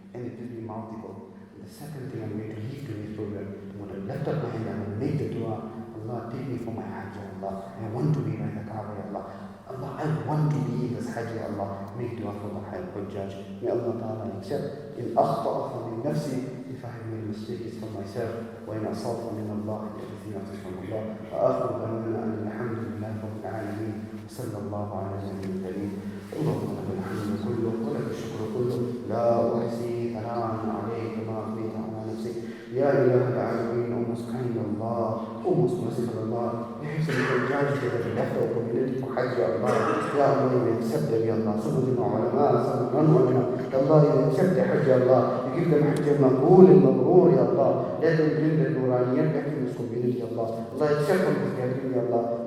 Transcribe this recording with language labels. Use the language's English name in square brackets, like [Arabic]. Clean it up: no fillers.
[English] And it will be multiple. And the second thing I'm going to leave to this program, I'm going to lift up my hand, I'm going to make the dua, Allah, take me for my Hajj, Ya Allah. I want to be by the Kaaba, Ya Allah. Allah, I want to be in this Hajj, Ya Allah. Make dua for the Hajj. May Allah Ta'ala accept. [Arabic] In akhta'a min nafsi, [English] if I have made mistakes from myself, [Arabic] وإن أصاب من الله [English] everything else is from Allah. [Arabic] وآخر دعوانا أن الحمد لله رب العالمين وصلى الله على النبي الكريم. اللهم لك الحمد كله ولك الشكر كله لا أحصي ثناء عليك كما أثنيت على نفسك يا إله العالمين. [English] O most kind Allah, O most merciful Allah, we have some judge that have left our community for Hajj, Ya Allah. Ya Allah, you accept them, Ya Allah. Some of them are ulama, some are non-ulama. Ya Allah, you accept the Hajj, Ya Allah. You give them Hajj al-Maqbool and Mabrur, Ya Allah. Let them bring the Nuraniyat back in this community, Ya Allah. Allah, accept from this gathering, Ya Allah.